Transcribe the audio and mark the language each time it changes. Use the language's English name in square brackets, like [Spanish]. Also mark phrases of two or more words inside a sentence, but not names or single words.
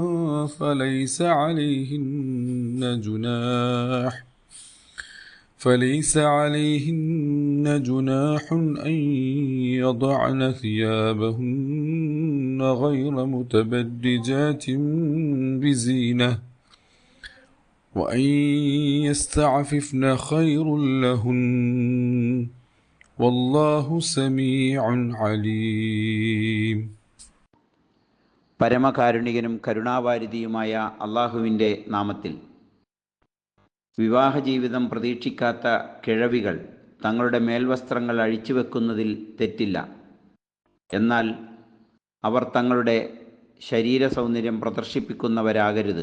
[Arabic] فليس عليهن جناح أن يضعن ثيابهن غير متبرجات بزينة وأن يستعففن خير لهن والله سميع عليم. [Malayalam] പരമകാരുണികനും കരുണാവാരിധിയുമായ അള്ളാഹുവിൻ്റെ നാമത്തിൽ. വിവാഹജീവിതം പ്രതീക്ഷിക്കാത്ത കിഴവികൾ തങ്ങളുടെ മേൽവസ്ത്രങ്ങൾ അഴിച്ചുവെക്കുന്നതിൽ തെറ്റില്ല. എന്നാൽ അവർ തങ്ങളുടെ ശരീര സൗന്ദര്യം പ്രദർശിപ്പിക്കുന്നവരാകരുത്.